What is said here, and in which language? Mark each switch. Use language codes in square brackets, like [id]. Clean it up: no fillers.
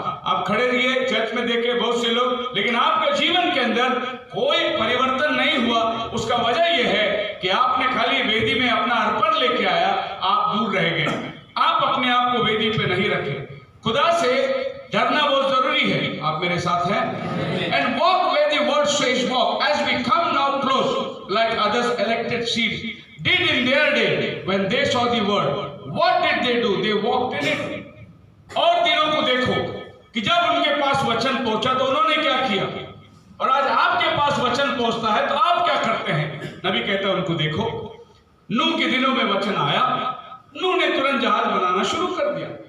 [hi] आप खड़े रहिए, चर्च में देखे बहुत से लोग, लेकिन आपके जीवन के अंदर कोई परिवर्तन नहीं हुआ। उसका वजह यह है कि आपने खाली वेदी में अपना अर्पण लेके आया, आप दूर रह गए। आप अपने आप को वेदी पे नहीं रखे। खुदा से डरना बहुत जरूरी है। आप मेरे साथ हैं? [en] And walk where the word says walk. As we come now close, like others elected seeds did in their day when they saw the word. What did they do? They walked in it. [hi] और दिनों को देखो कि जब उनके पास वचन पहुंचा तो उन्होंने क्या किया, और आज आपके पास वचन पहुंचता है तो आप क्या करते हैं? नबी कहता है उनको देखो, नूह के दिनों में वचन आया, नूह ने तुरंत जहाज बनाना शुरू कर दिया।